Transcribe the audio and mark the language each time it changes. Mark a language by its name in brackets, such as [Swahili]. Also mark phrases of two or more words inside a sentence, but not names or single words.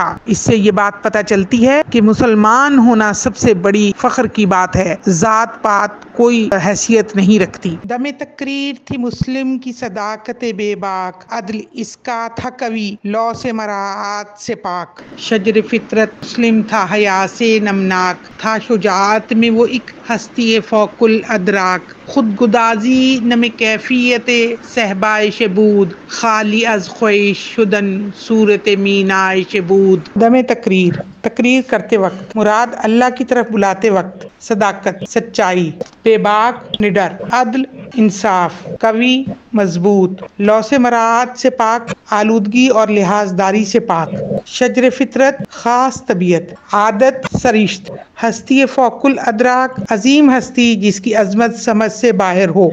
[Urdu] اس سے یہ بات پتہ چلتی ہے کہ مسلمان ہونا سب سے بڑی فخر کی بات ہے، ذات پات کوئی حیثیت نہیں رکھتی۔ دم تقریر تھی مسلم کی صداقت بے باک، عدل اس کا تھا قوی لو سے مراعات سے پاک، شجر فطرت مسلم تھا حیا سے نمناک، تھا شجاعت میں وہ ایک ہستی فوق الادراک، [Persian] خود گدازی نم کیفیت صحبائش بود، خالی از خواہش شدن صورت مینائش بود۔ [Urdu] دم تقریر تقریر کرتے وقت، مراد اللہ کی طرف بلاتے وقت، صداقت سچائی، بے باک نڈر، عدل انصاف، قوی مضبوط، لو سے مراعات سے پاک آلودگی اور لحاظ داری سے پاک، شجر فطرت خاص طبیعت، عادت سرشت، ہستی فوق الادراک عظیم ہستی جس کی عظمت سمجھ سے باہر ہو۔